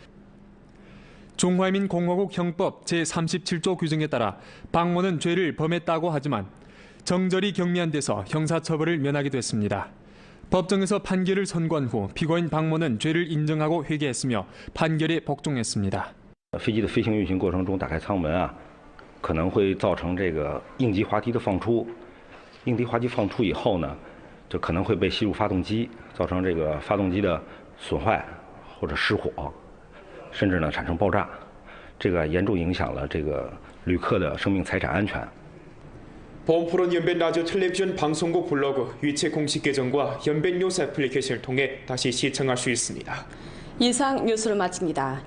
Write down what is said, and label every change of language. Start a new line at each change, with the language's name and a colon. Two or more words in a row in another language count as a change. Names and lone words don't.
Korean: 중화민공화국 형법 제37조 규정에 따라 박모는 죄를 범했다고 하지만 정절이 경미한 데서 형사처벌을 면하게 됐습니다. 법정에서 판결을 선고한 후 피고인 박모는 죄를 인정하고 회개했으며 판결에 복종했습니다.
Chinese: 飞机的飞行运行过程中打开舱门啊，可能会造成这个应急滑梯的放出。应急滑梯放出以后呢，就可能会被吸入发动机，造成这个发动机的损坏或者失火，甚至呢产生爆炸，这个严重影响了这个旅客的生命财产安全。
Korean: 보험프로는 연변 라디오 텔레비전 방송국 블로그 위치 공식 계정과 연변 뉴스 애플리케이션을 통해 다시 시청할 수 있습니다. 이상 뉴스를 마칩니다.